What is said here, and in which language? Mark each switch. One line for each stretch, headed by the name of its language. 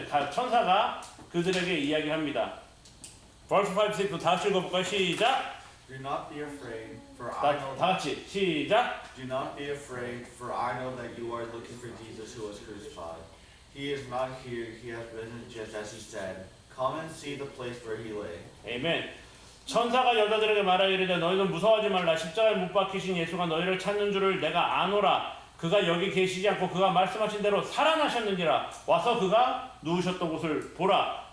Korean: 천사가 그들에게 이야기합니다.
English: Verse 5, 6
Korean: 다 같이 읽어볼까요? 시작.
English: Do not be afraid, for I know.
Korean: 다 같이 시작.
English: Do not be afraid, for I know that you are looking for Jesus who was crucified. He is not here, he has risen just as he said. Come and see the place where he lay.
Korean: 아멘. 천사가 여자들에게 말하기를 너희는 무서워하지 말라. 십자가에 못 박히신 예수가 너희를 찾는 줄을 내가 아노라. 그가 여기 계시지 않고 그가 말씀하신 대로 살아나셨느니라. 와서 그가 누우셨던 곳을 보라.